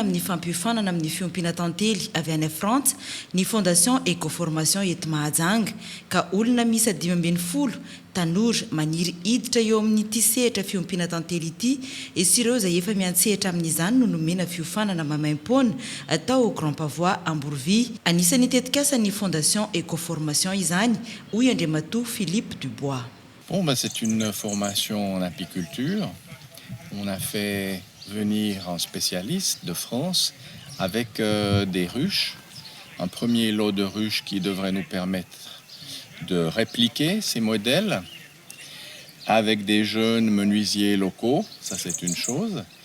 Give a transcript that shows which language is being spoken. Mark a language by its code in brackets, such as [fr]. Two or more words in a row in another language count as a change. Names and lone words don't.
[mg] amin'ny fampiofanana amin'ny fiompiana tantely avy any Frantsa ny fondation écoformation eto Mahajanga ka olona misa 510 tanora maniry hiditra eo amin'ny ity sehatra fiompiana tantely ity sy ireo izay efa miantsehatra amin'izany no nomena fiofanana mamaim-pona atao Grand Pavois Ambourvy anisan'ny tetikasa ny fondation écoformation izany hoy Andriamatoa Philippe Dubois. [fr] Bon, c'est une formation en apiculture On a fait venir un spécialiste de France avec des ruches, un premier lot de ruches qui devrait nous permettre de répliquer ces modèles avec des jeunes menuisiers locaux, ça c'est une chose.